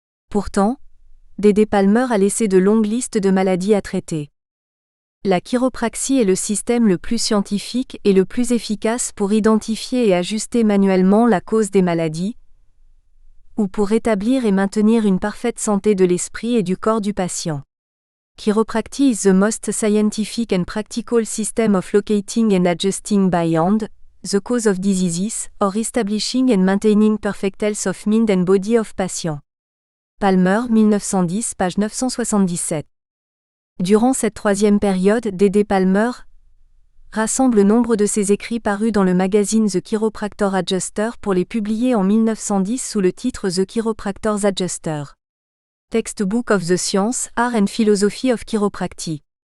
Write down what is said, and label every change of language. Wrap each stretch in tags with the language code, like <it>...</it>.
<fr>Pourtant, D.D. Palmer a laissé de longues listes de maladies à traiter. La chiropraxie est le système le plus scientifique et le plus efficace pour identifier et ajuster manuellement la cause des maladies, ou pour rétablir et maintenir une parfaite santé de l'esprit et du corps du patient.</fr> <en>Chiropractic is the most scientific and practical system of locating and adjusting by hand the cause of diseases, or establishing and maintaining perfect health of mind and body of patient.</en> <fr>Palmer, 1910, page 977. Durant cette troisième période, D.D. Palmer rassemble nombre de ses écrits parus dans le magazine The Chiropractor Adjuster pour les publier en 1910 sous le titre The Chiropractor's Adjuster.</fr> <en>Textbook of the Science, Art and Philosophy of Chiropractic.</en>